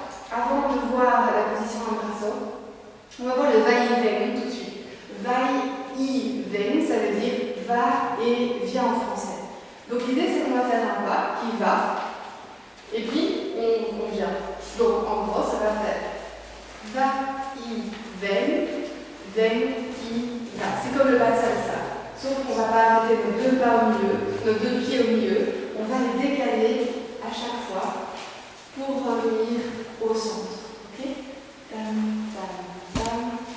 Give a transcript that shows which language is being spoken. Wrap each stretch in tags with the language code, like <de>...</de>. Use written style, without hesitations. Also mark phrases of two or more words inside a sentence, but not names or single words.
<fr>Avant de voir la position en brasso, on va voir le vai-i-ven tout de suite. Va-i-ven, ça veut dire va et viens en français. Donc l'idée c'est qu'on va faire un pas qui va, et puis on vient. Donc en gros ça va faire va-i-ven, ven-i-va. C'est comme le pas de salsa. Sauf qu'on ne va pas arrêter nos 2 pas au milieu, nos 2 pieds au milieu. On va les décaler à chaque fois pour revenir au centre. Ok? Tam, tam, tam.</fr>